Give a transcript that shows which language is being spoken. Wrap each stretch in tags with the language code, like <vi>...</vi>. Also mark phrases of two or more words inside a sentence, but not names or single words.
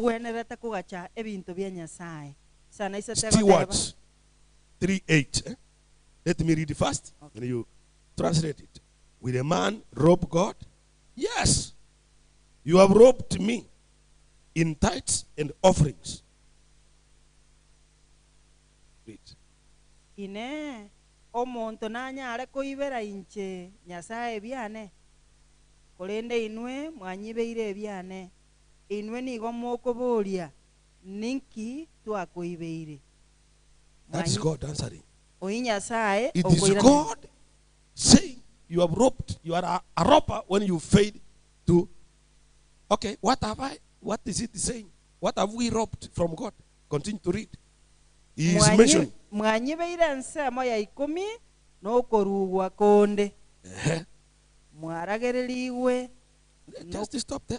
<en>Stewards 3:8. Let me read it first, and you translate it. Will a man rob God? Yes. You have robbed me in tithes and offerings. Read.</en> <guz>Ine omonto nanyare koibera inche nyasaye biane. Kolende inwe mwanyibeire biane. Inwe nigo mokoboria ninki twakoibeire.</guz> <en>That is God answering. It is God saying you have robbed. You are a robber when you fail to. Okay, what is it saying? What have we robbed from God? Continue to read. He is mentioning. Just stop there.</en>